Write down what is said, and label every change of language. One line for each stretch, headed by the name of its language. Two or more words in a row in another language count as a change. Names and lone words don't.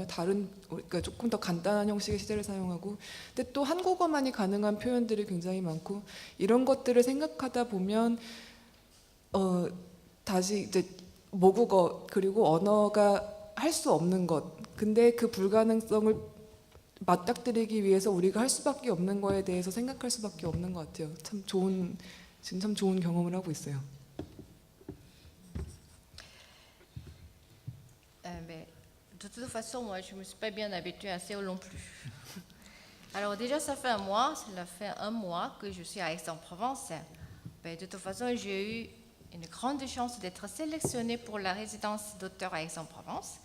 Korean: 그러니까 조금 더 간단한 형식의 시제를 사용하고, 근데 또 한국어만이 가능한 표현들이 굉장히 많고, 이런 것들을 생각하다 보면 다시 이제 모국어 그리고 언어가 할 수 없는 것, 근데 그 불가능성을 맞닥뜨리기 위해서 우리가 할 수밖에 없는 거에 대해서 생각할 수밖에 없는 것 같아요. 지금 참 좋은 경험을 하고 있어요.
French: Mais de toute façon, moi, je ne me suis pas bien habituée à Séoul non plus. Alors déjà, cela fait un mois que je suis à Aix-en-Provence. Mais de toute façon, j'ai eu une grande chance d'être sélectionnée pour la résidence d'auteur à Aix-en-Provence.